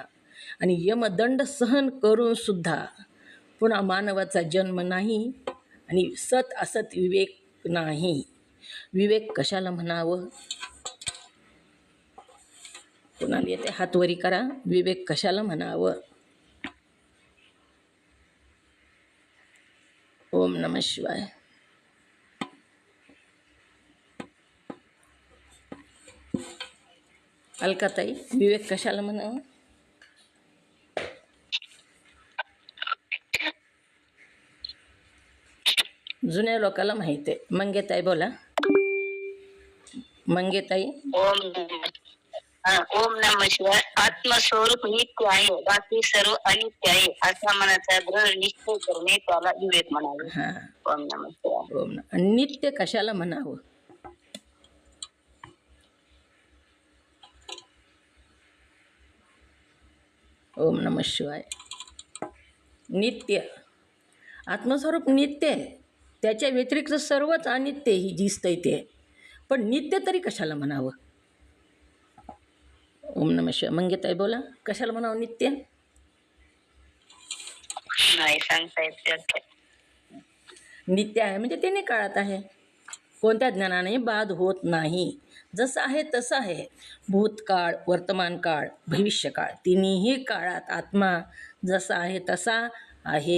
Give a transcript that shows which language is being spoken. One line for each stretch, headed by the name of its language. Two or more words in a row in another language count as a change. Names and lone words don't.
Marathi: आणि यमदंड सहन करून सुद्धा पुन्हा मानवाचा जन्म नाही आणि सत असत विवेक नाही. विवेक कशाला म्हणावं? कोणाला येते हातवरी करा. विवेक कशाला म्हणावं?
Sanskrit: ओम नमः शिवाय.
Marathi: अलकाताई, विवेक कशाला म्हणावं? जुन्या लोकांना माहिती आहे. मंगेताई बोला. मंगेताई.
Sanskrit: ओम नमः शिवाय.
Marathi: आत्मस्वरूप नित्य आहे, बाकी सर्व अनित्य आहे असा मनाचा दृढ निश्चय करणे त्याला विवेक म्हणावे. हां.
Sanskrit: ओम नमः शिवाय.
Marathi: ओम आणि नित्य कशाला म्हणावं?
Sanskrit: ओम नमः शिवाय.
Marathi: नित्य आत्मस्वरूप नित्य आहे, त्याच्या व्यतिरिक्त सर्वच अनित्य ही दिसतंय ते. पण नित्य तरी कशाला म्हणावं?
Sanskrit: ओम नमः शिवाय.
Marathi: मंगेताई बोला, कशाला म्हणावं नित्य? नाही सांगता येत त्यात. नित्य आहे म्हणजे तिन्ही काळात आहे, कोणत्या ज्ञानाने बाद होत नाही. जसं आहे तसं आहे. भूतकाळ, वर्तमान काळ, भविष्यकाळ तिन्हीही काळात आत्मा जसा आहे तसा आहे.